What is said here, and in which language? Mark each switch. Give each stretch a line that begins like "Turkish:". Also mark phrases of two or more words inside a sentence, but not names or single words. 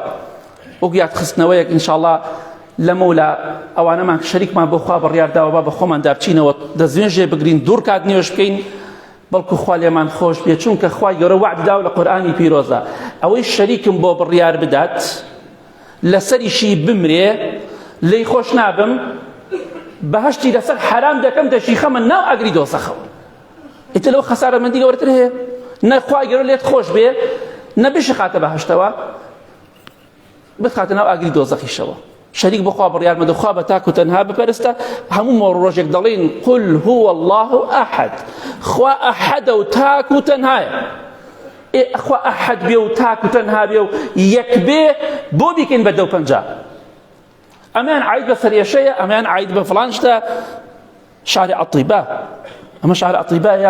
Central Kurdish: وەک یادخستنەوەیەک ئینشاءالله لەمەولا ئەوانەمان شەریکمان بۆ خوا بڕیارداوە با بە خۆمان دابچینەوە دەستێنێژێ بگرین دوور کات نوێژ بکەین بەڵکو خوا لێمان خۆش بێ، چونکە خوای گەورە وعد داوە لە قورئانی پیرۆزە ئەوەی شەریکم بۆ بڕیار بدات لەسەریشی بمرێ لێی خۆش نابم بەهەشتی لەسەر حرام دەکەم دەشیخەمە ناو ئاگری دۆزەخەوە. ئیتر لەوە خەسارەمەندی گەورەتر هەیە؟ نە خوای گەورە لێت خۆش بێ نە بشخاتە بەهەشتەوە بخاتە ناو ئاگری دۆزەخیشەوە. شەریک بخوا بڕیار مەدە خوا بە تاک و تەنها بپەرستە. هەموو ڕۆژێک دەڵێن
Arabic: قل هو الله ئەحەد.
Central Kurdish: خوا ئەحەدە و تاک و تەنهایە. خوا ئەحەد بێ و تاک و تەنها بێ و یەک بێ بۆ بیکەین بە 250. ئەمان عاید بە سەرێشەیە، ئەمان عاید بە فڵان شتە. شعر ئەطیبا، ئەمە شعر ئەطیبایە.